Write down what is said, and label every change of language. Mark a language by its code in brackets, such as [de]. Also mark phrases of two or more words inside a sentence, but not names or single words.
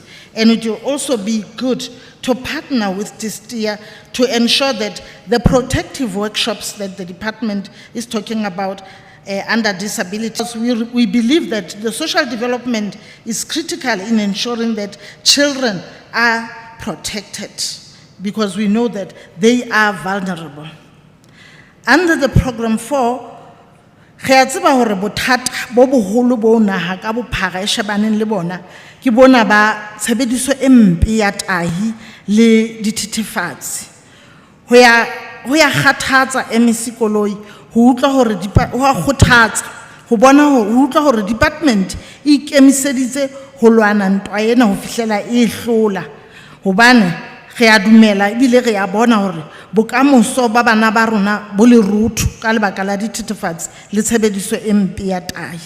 [en] And it will also be good to partner with DISTIA to ensure that the protective workshops that the department is talking about under disabilities, we believe that the social development is critical in ensuring that children are protected, because we know that they are vulnerable. Under the program 4, [st] re a tseba hore bothata bo boholo bo naha ka bophara e shebaneng le bona ke bona ba tshebediso e mpe ya tahi le dithethefatsi. Ho ya kgathatsa MEC Koloi ho utlwa hore ho a kgothatsa ho bona ho utlwa hore department e ikemiseditse ho lwana ntwa ena ho fihlela e hlola, hobane re a dumela ebile re a bona hore bokamoso ba bana ba rona bo le ruthu ka lebaka la dithethefatsi le tshebediso e mpe ya tahi.